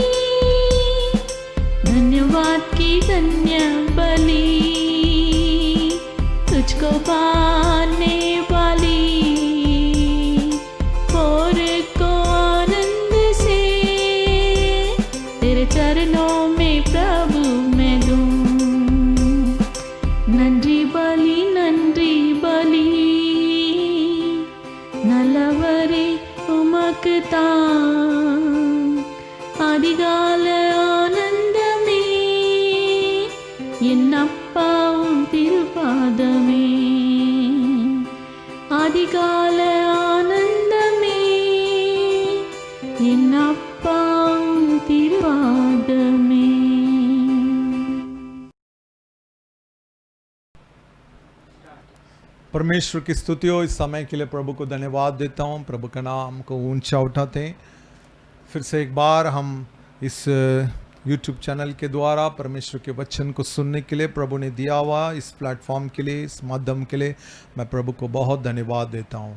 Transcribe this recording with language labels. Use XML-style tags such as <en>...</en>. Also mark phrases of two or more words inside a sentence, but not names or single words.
<hi>धन्यवाद की धन्य बलि, तुझको पाने वाली भोर को आनंद से तेरे चरणों में प्रभु मैं दूं। नंजी रे उमकता</hi> <ta>அதிகால ஆனந்தமே என் அப்பாவும் திருப்பாதமே அதிகால ஆனந்தமே என் அப்பாவும் திருப்பாதமே.</ta> <hi>परमेश्वर की स्तुति हो। इस समय के लिए प्रभु को धन्यवाद देता हूँ। प्रभु का नाम को ऊंचा उठाते हैं। फिर से एक बार हम इस YouTube चैनल के द्वारा परमेश्वर के वचन को सुनने के लिए प्रभु ने दिया हुआ इस प्लेटफॉर्म के लिए, इस माध्यम के लिए मैं प्रभु को बहुत धन्यवाद देता हूँ।</hi>